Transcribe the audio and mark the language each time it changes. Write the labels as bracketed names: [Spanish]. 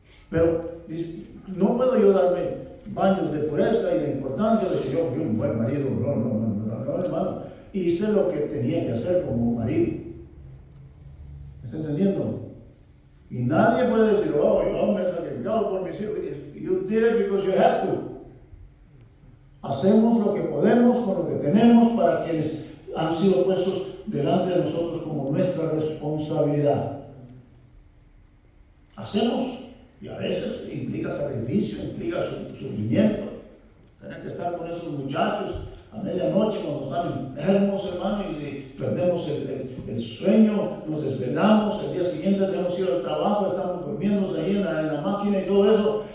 [Spanish] Pero no puedo yo darme baños de pureza y de importancia de que yo fui un buen marido. No, hermano. Hice lo que tenía que hacer como marido. ¿Me está entendiendo? Y nadie puede decir, oh, yo me he sacrificado por mis hijos. [English] You did it because you had to. [Spanish] Hacemos lo que podemos con lo que tenemos para quienes han sido puestos delante de nosotros como nuestra responsabilidad. Hacemos, y a veces implica sacrificio, implica sufrimiento. Tener que estar con esos muchachos a medianoche cuando están enfermos, hermano, y perdemos el sueño, nos desvelamos, el día siguiente tenemos que ir al trabajo, estamos durmiendo ahí en la máquina y todo eso.